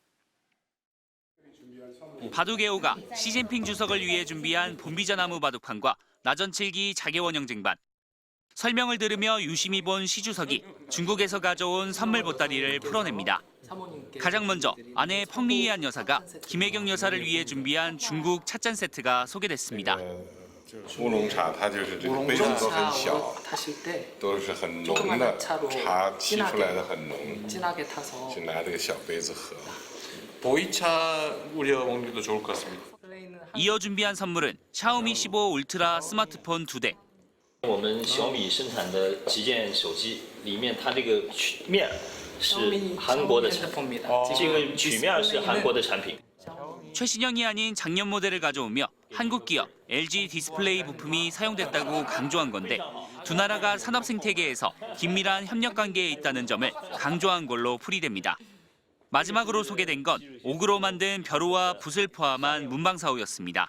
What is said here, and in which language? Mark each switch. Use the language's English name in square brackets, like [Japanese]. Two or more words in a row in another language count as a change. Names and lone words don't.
[Korean] 바둑애호가 시진핑 주석을 위해 준비한 봄비자나무 바둑판과 나전칠기 자개원형 쟁반. 설명을 들으며 유심히 본 시 주석이 중국에서 가져온 선물 보따리를 풀어냅니다. 가장 먼저 아내 펑리이한 여사가 김혜경 여사를 위해 준비한 중국 찻잔 세트가 소개됐습니다. [Chinese] 乌龙茶它就是这个杯子都很小，都是很浓的茶沏出来的很浓，就拿这个小杯子喝。 [Korean] 보이차 우려 먹는 게 좋을 것 같습니다. 이어 준비한 선물은 샤오미 15 울트라 스마트폰 2대. [Chinese] 我们小米生产的旗舰手机里面，它这个曲面是韩国的产品，这个曲面是韩国的产品。 [Korean] 최신형이 아닌 작년 모델을 가져오며 한국 기업 LG 디스플레이 부품이 사용됐다고 강조한 건데 두 나라가 산업 생태계에서 긴밀한 협력 관계에 있다는 점을 강조한 걸로 풀이됩니다. 마지막으로 소개된 건 옥으로 만든 벼루와 붓을 포함한 문방사호였습니다.